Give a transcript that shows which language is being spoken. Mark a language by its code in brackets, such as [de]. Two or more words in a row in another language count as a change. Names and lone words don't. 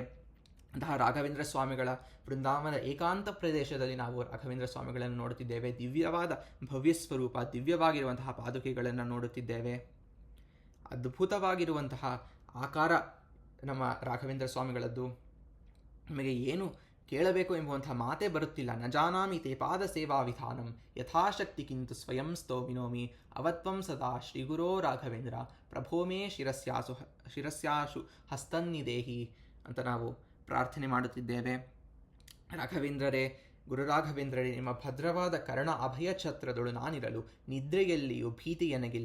[kn] ಅಂತಹ ರಾಘವೇಂದ್ರ ಸ್ವಾಮಿಗಳ ವೃಂದಾವನ ಏಕಾಂತ ಪ್ರದೇಶದಲ್ಲಿ ನಾವು ರಾಘವೇಂದ್ರ ಸ್ವಾಮಿಗಳನ್ನು ನೋಡುತ್ತಿದ್ದೇವೆ. ದಿವ್ಯವಾದ ಭವ್ಯ ಸ್ವರೂಪ, ದಿವ್ಯವಾಗಿರುವಂತಹ ಪಾದುಕೆಗಳನ್ನು ನೋಡುತ್ತಿದ್ದೇವೆ. ಅದ್ಭುತವಾಗಿರುವಂತಹ ಆಕಾರ ನಮ್ಮ ರಾಘವೇಂದ್ರ ಸ್ವಾಮಿಗಳದ್ದು. ನಮಗೆ ಏನು ಕೇಳಬೇಕು ಎಂಬುವಂತಹ ಮಾತೇ ಬರುತ್ತಿಲ್ಲ. [sa] ನ ಜಾನಾಮಿ ತೇ ಪಾದ ಸೇವಾ ವಿಧಾನಂ ಯಥಾಶಕ್ತಿ ಕಿಂತು ಸ್ವಯಂ ಸ್ತೋಮಿನೋಮಿ ಅವತ್ವಂ ಸದಾ ಶ್ರೀಗುರೋ ರಾಘವೇಂದ್ರ ಪ್ರಭೋ ಮೇ ಶಿರಸ್ಯಾಶು ಹಸ್ತನ್ನಿದೇಹಿ [kn] ಅಂತ ನಾವು ಪ್ರಾರ್ಥನೆ ಮಾಡುತ್ತಿದ್ದೇವೆ. ರಾಘವೇಂದ್ರರೇ, ಗುರು ರಾಘವೇಂದ್ರರೇ, ನಿಮ್ಮ ಭದ್ರವಾದ ಕರ್ಣ ಅಭಯ ಛತ್ರದೊಳು ನಾನಿರಲು ನಿದ್ರೆಯಲ್ಲಿಯೂ ಭೀತಿ ಎನಗಿಲ್ಲ.